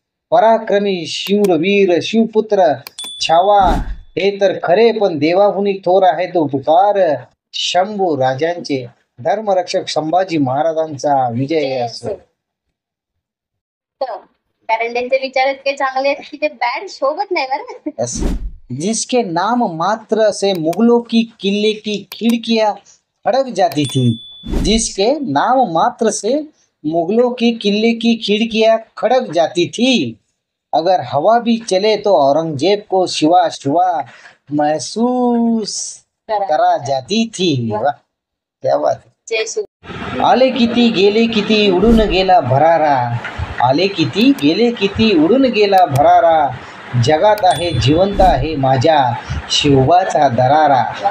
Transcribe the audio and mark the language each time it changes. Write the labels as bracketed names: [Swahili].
[Marathi] पराक्रमी शूरवीर शिवपुत्र छावा हे तर खरे, पण देवाहुनी थोर आहे तो उपकार शंभू राजांचे. धर्मरक्षक संभाजी महाराजांचा विजय असो. कारण त्यांचे विचार इतके चांगले आहेत की ते बॅड शोभत नाही बरं. [Hindi] जिसके नाम मात्र से मुगलों की किले की खिड़कियां खड़क जाती थी, जिसके नाम मात्र से मुगलों की किले की खिड़कियां खड़क जाती थी, अगर हवा भी चले तो औरंगजेब को शिवा शिवा महसूस करा जाती थी. वाह क्या बात. [Marathi] आले किती गेले किती उडून गेला भरारा, आले किती गेले किती उडून गेला भरारा, जगात आहे जिवंत आहे माझ्या शिवबाचा दरारा.